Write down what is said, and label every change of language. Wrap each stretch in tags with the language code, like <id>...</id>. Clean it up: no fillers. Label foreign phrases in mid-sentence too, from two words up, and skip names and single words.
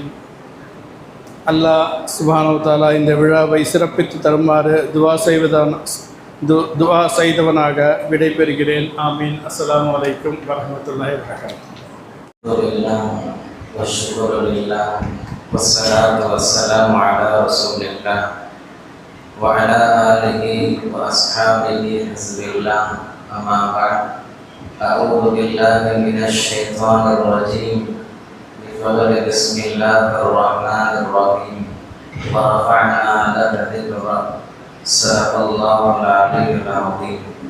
<ar>الله سبحانه وتعالى</ar> <ta>இந்த விழாவை சிறப்பித்து தருமாறு துஆ செய்தவனாக விடைபெறுகிறேன்.</ta> <ar>ஆமீன். السلام عليكم ورحمة الله وبركاته. وعلى آله وأصحابه حزب الله. أما بعد، أعوذ بالله من الشيطان الرجيم. بسم الله الرحمن الرحيم. ورفعنا لك ذكرك. صدق الله العلي العظيم.</ar>